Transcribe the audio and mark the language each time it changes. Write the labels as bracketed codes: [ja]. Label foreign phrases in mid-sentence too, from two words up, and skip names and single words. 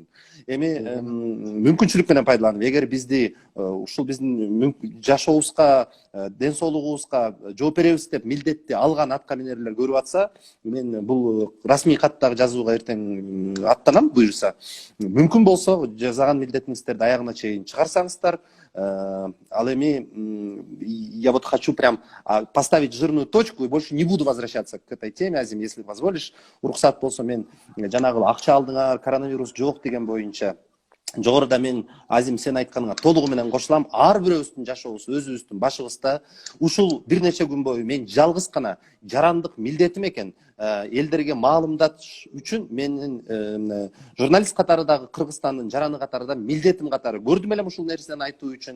[ky] Эми мүмкүнчүлүк менен пайдаланып, эгер бизди ушул биздин жашообузга, ден соолугубузга жооп беребиз деп милдетти алган атка минерлер көрүп атса, мен бул расмий каттагы жазууга эртең аттанам буюрса. Мүмкүн болсо жасаган милдетиңиздерди аягына чейин чыгарсаңыздар, ал эми [ru] я вот хочу прям поставить жирную точку и больше не буду возвращаться к этой теме, Азим, если позволишь. [ky] Уруксат болсо мен жанагы акча алдыңар, коронавирус жок деген боюнча жогоруда мен Азим сен айтканыңа толугу менен кошулам. Ар бирөөбүздүн жашообуз өзүбүздүн башыбызда. Ушул бир нече күн бою мен жалгыз гана жарандык милдетим экен элдерге маалымдатыш үчүн менин журналист катары дагы Кыргызстандын жараны катары да милдетим катары көрдүм элем ушул нерсени айтуу үчүн.